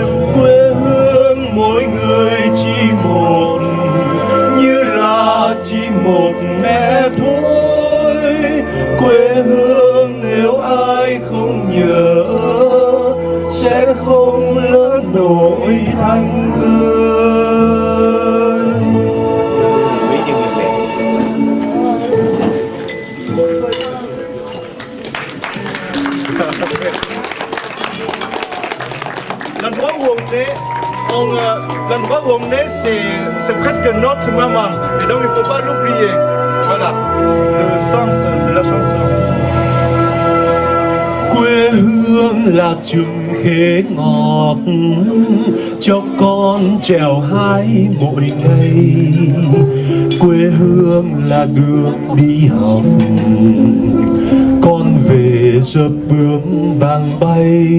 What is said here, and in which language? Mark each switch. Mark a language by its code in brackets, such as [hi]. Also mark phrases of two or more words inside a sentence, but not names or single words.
[vi] Quê hương mỗi người chỉ một, như là chỉ một mẹ thôi. Quê hương nếu ai không nhớ sẽ không lớn nổi thành người. [fr] L'endroit où on est, c'est presque notre maman. Et donc il ne faut pas l'oublier. Voilà, le sens de la chanson. [vi] Quê hương là chùm khế ngọt cho con trèo hái mỗi ngày. Quê hương là đường đi học, con về dập bướm vàng bay.